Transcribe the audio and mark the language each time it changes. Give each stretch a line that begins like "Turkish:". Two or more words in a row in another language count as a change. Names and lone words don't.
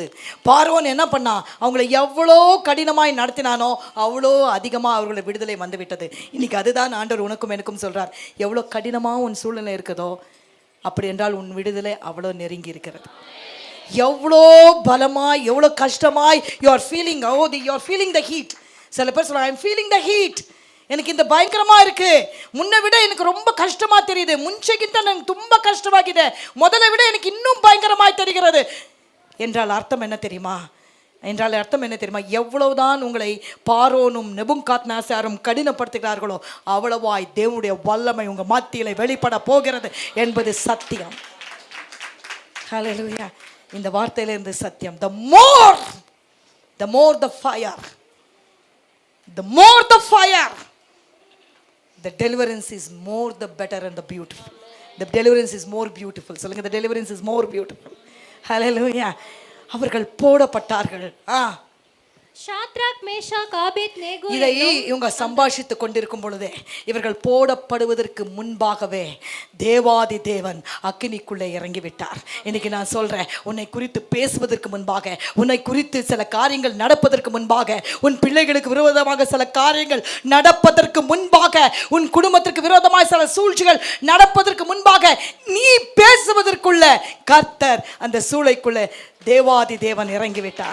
Tamil: பார்வோன் என்ன பண்ணான், அவங்கள எவ்வளோ கடினமாய் நடத்தினானோ அவ்வளோ அதிகமாக அவர்களை விடுதலை வந்து விட்டது. இன்னைக்கு அதுதான் ஆண்டவர் உனக்கும் எனக்கும் சொல்கிறார். எவ்வளோ கடினமாக உன் சூழ்நிலை இருக்குதோ அப்படி என்றால் உன் விடுதலை அவ்வளோ நெருங்கி இருக்கிறது. எவ்வளோ பலமாய் எவ்வளோ கஷ்டமாய்
English: You are feeling, you are feeling the heat.
Tamil: சில பேர் சொல்லுவாங்க,
English: I am feeling the heat,
Tamil: எனக்கு இந்த பயங்கரமாக இருக்குது, முன்னை விட எனக்கு ரொம்ப கஷ்டமாக தெரியுது,
Kannada: ಮುಂಚೆಗಿಂತ ನನಗೆ ತುಂಬ ಕಷ್ಟವಾಗಿದೆ, ಮೊದಲ
Tamil: விட எனக்கு இன்னும் பயங்கரமாய் தெரிகிறது என்றால் அர்த்தம் என்ன தெரியுமா? எவ்வளவுதான் உங்களை பார்வோனும் நெபுகாத்நேசாரும் கடினப்படுத்துகிறார்களோ அவ்வளவாய் தேவனுடைய வல்லமை உங்கள் மத்தியிலே வெளிப்பட போகிறது என்பது சத்தியம். ஹல்லேலூயா. இந்த வார்த்தையிலிருந்து சத்தியம்.
English: The more the fire, the deliverance is more the better and the beautiful. The deliverance is more beautiful.
Tamil: சொல்லுங்க,
English: the deliverance is more beautiful.
Tamil: Hallelujah. அவர்கள் போடப்பட்டார்கள். ஷாத்ராக் மேஷாக் ஆபேத்நேகோ இதை இவங்க சம்பாஷித்து கொண்டிருக்கும் பொழுதே இவர்கள் போடப்படுவதற்கு முன்பாகவே தேவாதி தேவன் அக்கினிக்குள்ளே இறங்கிவிட்டார். இன்னைக்கு நான் சொல்றேன், உன்னை குறித்து பேசுவதற்கு முன்பாக, உன்னை குறித்து சில காரியங்கள் நடப்பதற்கு முன்பாக, உன் பிள்ளைகளுக்கு விரோதமாக சில காரியங்கள் நடப்பதற்கு முன்பாக, உன் குடும்பத்திற்கு விரோதமாக சில சூழ்ச்சிகள் நடப்பதற்கு முன்பாக நீ பேசுவதற்குள்ள கர்த்தர் அந்த சூளைக்குள்ளே தேவாதி தேவன் இறங்கிவிட்டார்.